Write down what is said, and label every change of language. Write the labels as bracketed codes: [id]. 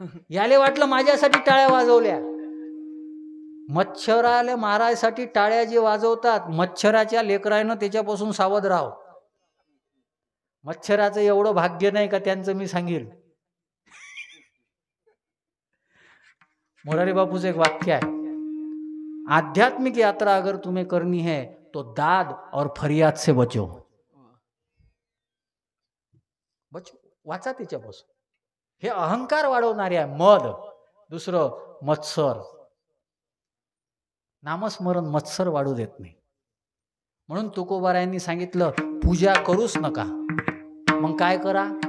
[mr] याले वाटलं माझ्यासाठी टाळ्या वाजवल्या. मच्छराला मारायसाठी टाळ्या जे वाजवतात, मच्छराच्या लेकरानं त्याच्यापासून सावध राहावं. मच्छराचं एवढं भाग्य नाही का त्यांचं मी सांगेल. मोरारी बापूचं एक वाक्य आहे, [hi] आध्यात्मिक यात्रा अगर तुम्हें करनी है तो दाद और फरियाद से बचो. [mr] वाचा त्याच्यापासून. हे अहंकार वाढवणारे आहे मद. दुसरं मत्सर. नामस्मरण मत्सर वाढू देत नाही. म्हणून तुकोबारायांनी सांगितलं पूजा करूच नका. मग काय करा?